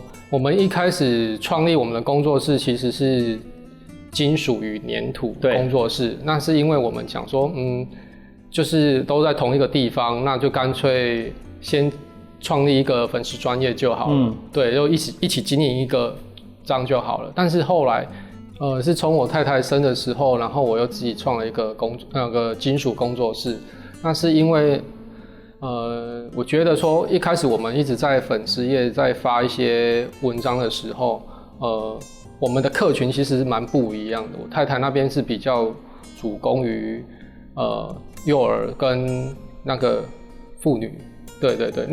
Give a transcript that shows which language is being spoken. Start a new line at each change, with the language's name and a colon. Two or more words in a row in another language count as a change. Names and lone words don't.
Chinese: 我們一開始創立我們的工作室，其實是金屬與黏土工作室，那是因為我們想說，就是都在同一個地方，那就乾脆先創立一個粉絲專業就好了，對，就一起經營一個這樣就好了。但是後來，是從我太太生的時候，然後我又自己創了一個金屬工作室， 那是因为我觉得说一开始我们一直在粉丝页在发一些文章的时候，我们的客群其实蛮不一样的。我太太那边是比较主攻于幼儿跟那个妇女，对对对。